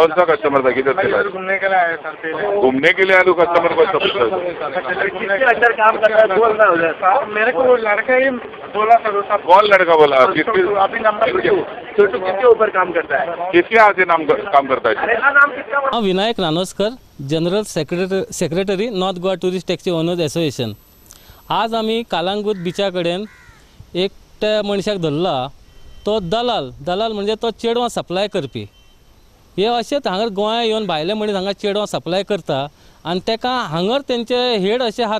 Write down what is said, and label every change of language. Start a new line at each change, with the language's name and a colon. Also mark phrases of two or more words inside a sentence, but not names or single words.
Hindi: कौन सा कस्टमर था? किधर से? घूमने के लिए आया सर। पहले घूमने के लिए आया तो कस्टमर को अच्छा पूछा? अंदर काम करता है, बोल रहा है मेरे को। वो लड़का ही बोला सर। कौन लड़का बोला? अभी नंबर छोटू किसके ऊपर काम करता है? किसके यहाँ से काम करता है? नाम किसका?
English: Vinayak Nanoskar, General Secretary North Goa Tourist Taxi Owners Association.
Konkani: आज आम्ही कालांगूट बिचा कडेन एकट्या मनशाक धरला. तो दलाल म्हणजे तो चेडवां सप्लाय करपी. हे अशेंच हांगा गोंया येवन भायले मनीस हांगा चेडवां सप्लाय करता आनी तेका हांगर तेंचे हेड अशें आहा.